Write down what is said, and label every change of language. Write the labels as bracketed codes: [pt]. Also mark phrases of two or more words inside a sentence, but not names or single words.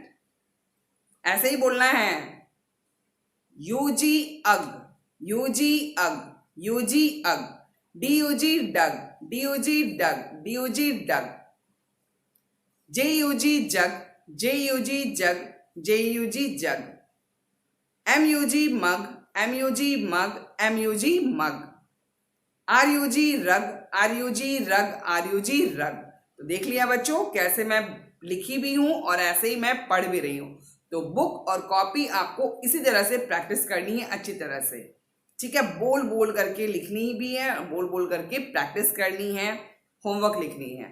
[hi] ऐसे ही बोलना है। [en] UG ug, UG ug, UG ug, DUG डग, DUG डग, DUG डग, JUG जग, JUG जग, JUG जग, MUG मग, MUG मग, MUG मग, RUG रग, RUG रग, RUG रग। [hi] तो देख लिया बच्चों कैसे मैं लिखी भी हूं और ऐसे ही मैं पढ़ भी रही हूं। तो बुक और कॉपी आपको इसी तरह से प्रैक्टिस करनी है अच्छी तरह से। ठीक है, बोल बोल करके लिखनी भी है, बोल बोल करके प्रैक्टिस करनी है, होमवर्क लिखनी है।